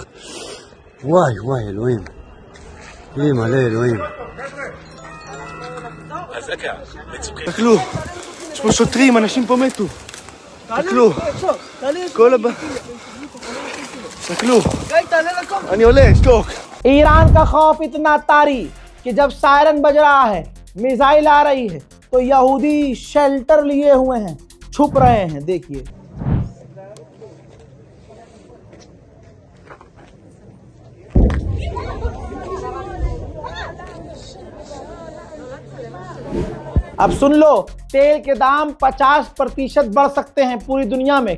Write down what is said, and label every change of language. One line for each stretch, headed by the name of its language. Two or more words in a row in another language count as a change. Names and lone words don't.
Hebrew: וואי וואי אלוהים. היא מלא אלוהים. תסתכלו, יש פה שוטרים, אנשים פה מתו. תסתכלו, כל הבא... תסתכלו, אני עולה, שתוק.
Hindi: ईरान का खौफ इतना तारी कि जब सायरन बज रहा है, मिसाइल आ रही है, तो यहूदी शेल्टर लिए हुए हैं, छुप रहे हैं। देखिए अब सुन लो, तेल के दाम 50% बढ़ सकते हैं पूरी दुनिया में।